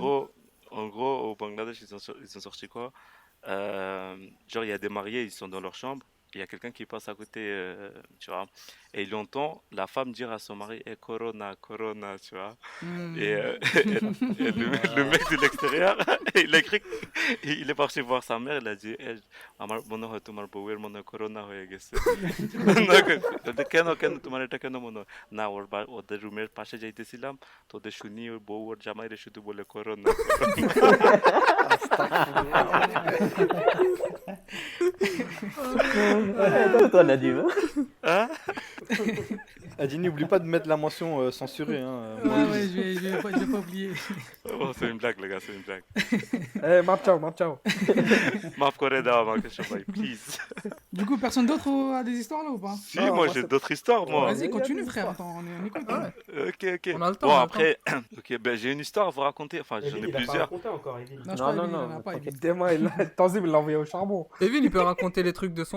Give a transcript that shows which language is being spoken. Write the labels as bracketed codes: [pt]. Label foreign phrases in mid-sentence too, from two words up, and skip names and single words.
[fr] En gros, au Bangladesh, ils ont sorti quoi? Genre, il y a des mariés, ils sont dans leur chambre. Il y a quelqu'un qui passe à côté, tu vois, et il entend la femme dire à son mari, Corona, tu vois. Et le mec de l'extérieur, il a écrit, il est parti voir sa mère, il a dit, [bn] আমার মনে হয় তোমার বউয়ের মনে হয় করোনা হয়ে গেছে। কেন তোমার এটা কেন মনে হয়? না, ওদের রুমের পাশে যাইতেছিলাম, তোদের শুনি ওর বউ ওর জামাইরে শুধু বলে করোনা। [fr] Toi, Nadim. Hein? Elle dit n'oublie pas de mettre la mention censurée. Hein. Ouais, je vais pas oublier. Oh, c'est une blague, les gars, c'est une blague. Eh, map ciao. [bn] Maaf করে দাও আমাকে সবাই, please. [fr] Du coup, personne d'autre a des histoires là ou pas? Si, moi j'ai d'autres histoires, moi. Vas-y, continue, frère. Attends, on écoute. Ok. On a le temps. Bon, on a le après, ok, ben, j'ai une histoire à vous raconter. Enfin, j'en Evin, ai il a pas plusieurs. raconté encore, Evin. Non, je crois qu'il en a pas. t'inquiète. Demain, Tanzim, il l'a envoyé au charbon. temps. Evin, il peut raconter les trucs de son